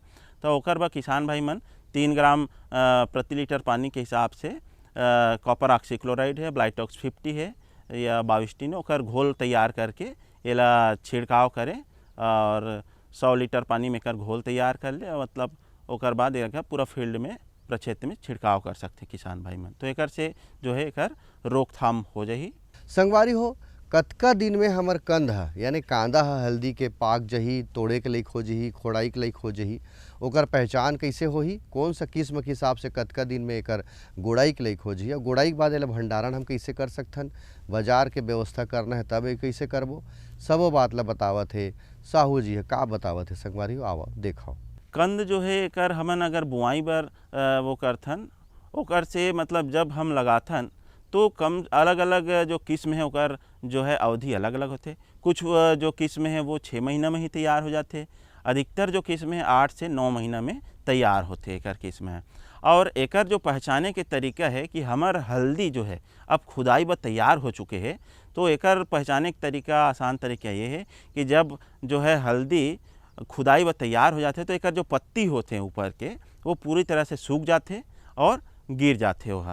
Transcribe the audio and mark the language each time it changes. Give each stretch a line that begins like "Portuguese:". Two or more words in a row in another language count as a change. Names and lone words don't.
Chhattisgarhi: तो ओकर बार किसान भाई मन 3 ग्राम प्रति लीटर पानी के हिसाब से
English: copper oxychloride
Chhattisgarhi: है, ब्लाइटॉक्स 50 है या बाविस्टिन ओकर घोल तैयार करके एला छिड़काव करें और 100 लीटर पानी में कर घोल तैयार कर ले, मतलब ओकर बाद एक पूरा फील्ड में प्रक्षेत्र में छिड़काव कर सकते किसान भाई मन। तो एकर से जो है एकर रोकथाम हो जाही। संगवारी हो कतका दिन में हमर कंद है यानी कांदा है हल्दी के पाक जही, तोड़े के लायक हो जही, खोड़ाई के लायक हो जही, ओकर पहचान कैसे होही, कौन सा किस्म के हिसाब से कतका दिन में एकर गुड़ाई के लायक हो जही, और गुड़ाई के बाद एला भंडारण हम कैसे कर सकथन, बाजार के व्यवस्था करना है तब ये कैसे करबो, सबो बात ला बतावत है साहू जी है का बतावत है। संगवारी हो आवा देखो कंद जो है एकर हमन अगर बुआई बर वो करथन, ओकर से मतलब जब हम लगाथन तो कम अलग अलग जो किस्म है ओकर जो है अवधि अलग अलग होते। कुछ जो किस्म है वो 6 महीना में ही तैयार हो जाते, अधिकतर जो किस्म है 8 से 9 महीना में तैयार होते एकर किस्म है। और एकर जो पहचाने के तरीका है कि हमार हल्दी जो है अब खुदाई ब तैयार हो चुके हैं, तो एकर पहचाने के तरीका आसान तरीका ये है कि जब जो है हल्दी खुदाई ब तैयार हो जाते तो एकर जो पत्ती होते हैं ऊपर के वो पूरी तरह से सूख जाते और गिर जाते वहाँ।